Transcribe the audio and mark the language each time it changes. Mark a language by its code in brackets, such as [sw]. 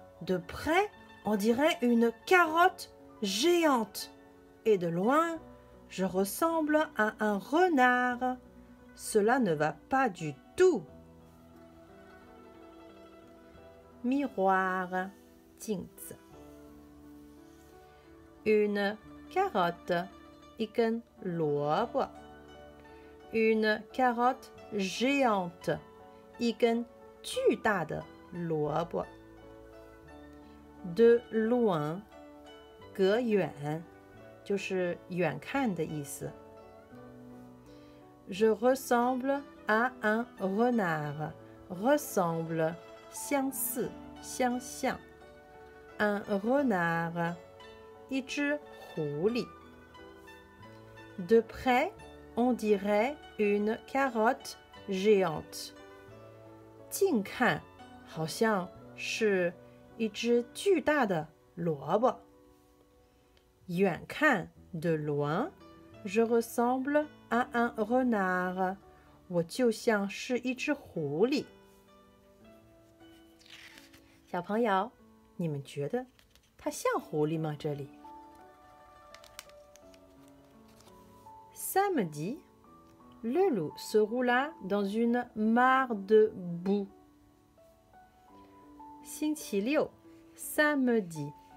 [fr] De près, on dirait une carotte géante, et de loin, je ressemble à un renard. Cela ne va pas du tout. Miroir, [zh] 镜子。 [fr] Une carotte, [zh] 一根萝卜。 [fr] Une carotte géante, [zh] 一根巨大的萝卜。 [fr] De loin, [zh] 隔远，就是远看的意思。 [fr] Je ressemble à un renard. Ressemble, [zh] 相似，相像。 [fr] Un renard, [zh] 一只狐狸。 [fr] De près, on dirait une carotte géante. [zh] 近看，好像是一只巨大的萝卜。远看 [fr] de loin, je ressemble à un renard. [zh] 我就像是一只狐狸。小朋友，你们觉得它像狐狸吗？这里。 [fr] Samedi, le loup se roula dans une mare de boue. [zh] 星期六 [fr] samedi.